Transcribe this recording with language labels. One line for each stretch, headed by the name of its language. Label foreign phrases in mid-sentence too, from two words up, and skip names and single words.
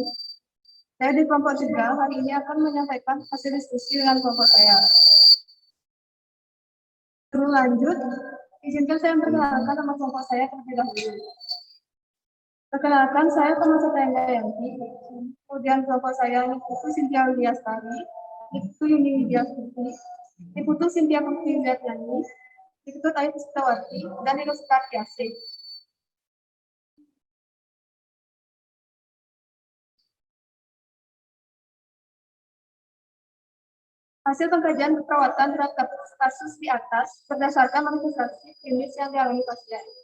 Indonesian: Saya di kelompok 3 hari ini akan menyampaikan hasil diskusi dengan kelompok saya. Sebelum lanjut, izinkan saya memperkenalkan nama kelompok saya terlebih dahulu. Perkenalkan, saya termasuk Yanti. Kemudian kelompok saya Iputu Cynthia Widiastari, Iputu Yuni Widiastuti, Iputu Cynthia Putri Widiatani, Iputu Ayu Sitawati, dan Iluskar Yasik. Hasil pengkajian perawatan terhadap kasus di atas berdasarkan manifestasi klinis yang dialami pasien.